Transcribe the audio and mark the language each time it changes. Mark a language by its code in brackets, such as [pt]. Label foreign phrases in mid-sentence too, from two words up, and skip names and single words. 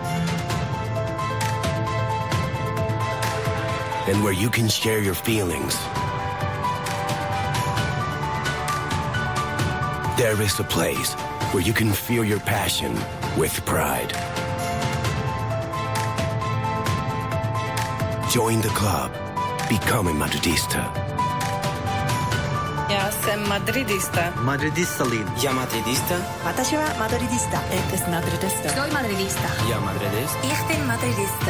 [en] And where you can share your feelings. There is a place where you can feel your passion with pride. Join the club. Become a Madridista. [cs] Ja jsem Madridista. Madridista Lin. Ja Madridista. [ja] Watashi wa Madridista. [es] Es Madridista. Soy Madridista. Ja Madridista. [de] Ich bin Madridista.